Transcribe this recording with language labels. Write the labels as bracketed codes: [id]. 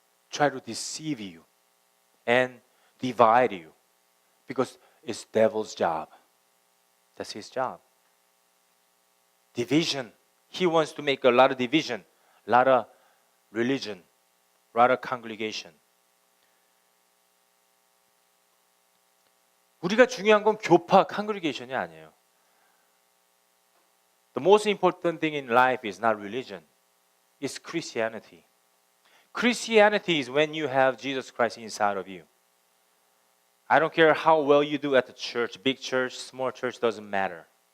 [en] Try to deceive you and divide you, because it's devil's job. That's his job. Division. He wants to make a lot of division, a lot of religion, a lot of congregation. [ko] 우리가 중요한 건 교파, congregation이 아니에요. [en] The most important thing in life is not religion. It's Christianity. Christianity is when you have Jesus Christ inside of you. I don't care how well you do at the church, big church, small church, doesn't matter.